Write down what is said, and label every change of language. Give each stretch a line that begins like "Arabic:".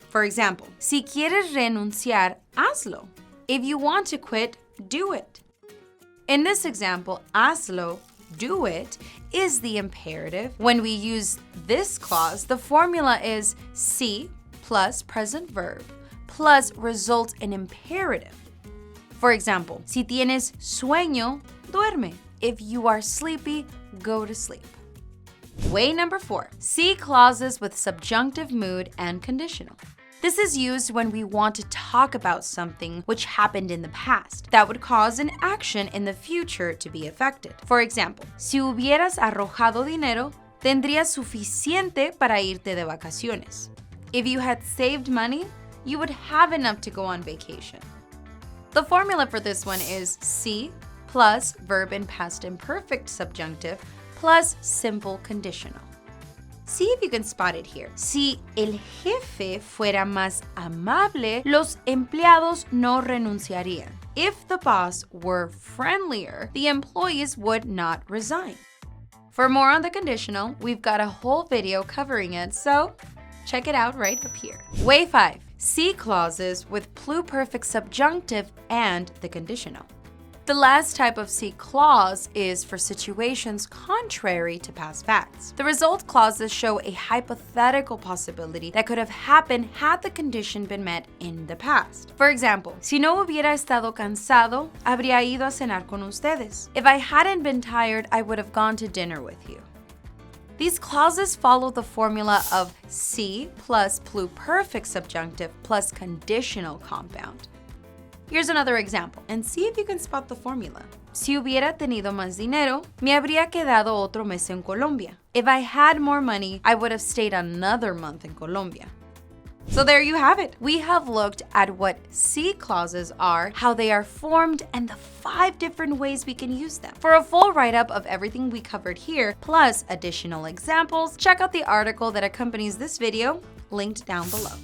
English: For example,
Spanish: si quieres renunciar, hazlo.
English: If you want to quit, do it. In this example, hazlo, do it, is the imperative. When we use this clause, the formula is si plus present verb plus result in imperative. For example,
Spanish: si tienes sueño, duerme.
English: If you are sleepy, go to sleep. Way number 4, see clauses with subjunctive mood and conditional. This is used when we want to talk about something which happened in the past that would cause an action in the future to be affected. For example,
Spanish: si hubieras arrojado dinero, tendrías suficiente para irte de vacaciones.
English: If you had saved money, you would have enough to go on vacation. The formula for this one is si plus verb in past imperfect subjunctive plus simple conditional. See if you can spot it here.
Spanish: Si el jefe fuera más amable, los empleados no renunciarían.
English: If the boss were friendlier, the employees would not resign. For more on the conditional, we've got a whole video covering it, so check it out right up here. Way 5, see clauses with pluperfect subjunctive and the conditional. The last type of see clause is for situations contrary to past facts. The result clauses show a hypothetical possibility that could have happened had the condition been met in the past. For example,
Spanish: si no hubiera estado cansado, habría ido a cenar con ustedes.
English: If I hadn't been tired, I would have gone to dinner with you. These clauses follow the formula of si plus pluperfect subjunctive plus conditional compound. Here's another example, and see if you can spot the formula.
Spanish: Si hubiera tenido más dinero, me habría quedado otro mes en Colombia.
English: If I had more money, I would have stayed another month in Colombia. So there you have it. We have looked at what see clauses are, how they are formed, and the 5 different ways we can use them. For a full write-up of everything we covered here, plus additional examples, check out the article that accompanies this video, linked down below.